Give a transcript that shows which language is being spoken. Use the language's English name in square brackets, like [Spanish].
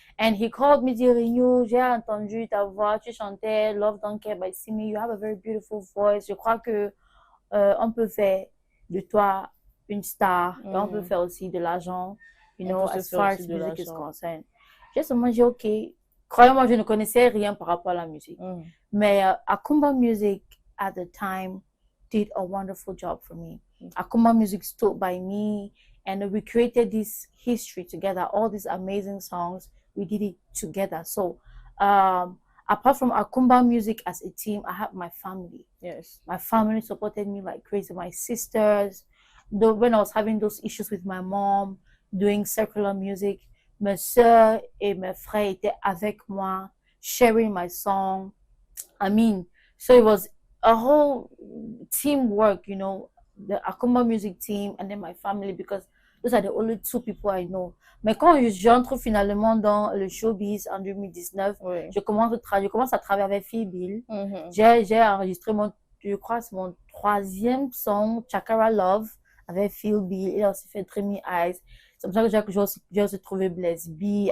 [English] And he called me, [French] dit, Renew, j'ai entendu ta voix, tu chantais Love Don't Care by Simi, [English] you have a very beautiful voice. [French] Je crois que on peut faire de toi une star et on peut faire aussi de l'argent, [English] you know, as far as music is concerned. [French] J'ai seulement dit, OK, croyez-moi, je ne connaissais rien par rapport à la musique. Mais [English] Akumba Music, at the time, did a wonderful job for me. Akumba Music stood by me and we created this history together, all these amazing songs, we did it together. So, apart from Akumba Music as a team, I have my family. Yes. My family supported me like crazy. My sisters, when I was having those issues with my mom, doing secular music, [French] mes soeurs et mes frères étaient avec moi, [English] sharing my song. I mean, so it was a whole teamwork, you know, the Akumba Music team and then my family, because those are the only two people I know. [French] Mais quand j'entre finalement dans le showbiz en 2019, je commence à travailler avec Phil Bill. J'ai enregistré je crois c'est mon 3e son, Chakara Love, avec Phil Bill. Il a aussi fait Dreamy Eyes. C'est pour ça que j'ai aussi trouvé Blaise B.